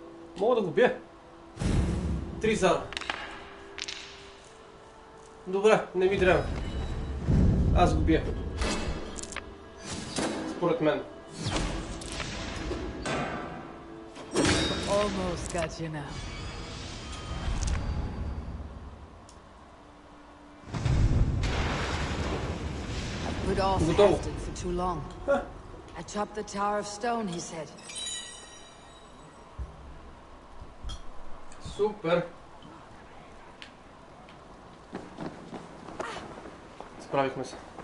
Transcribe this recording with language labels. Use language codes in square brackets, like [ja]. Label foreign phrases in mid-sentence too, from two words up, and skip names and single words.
[bg] Мога да го бия. 3 зара. Добре, не ми трябва. Аз го бия. Според мен. [en] Almost got you now. I've put off Halfton for too long. Atop the Tower of Stone, he said. [bg] Супер. Справихме се.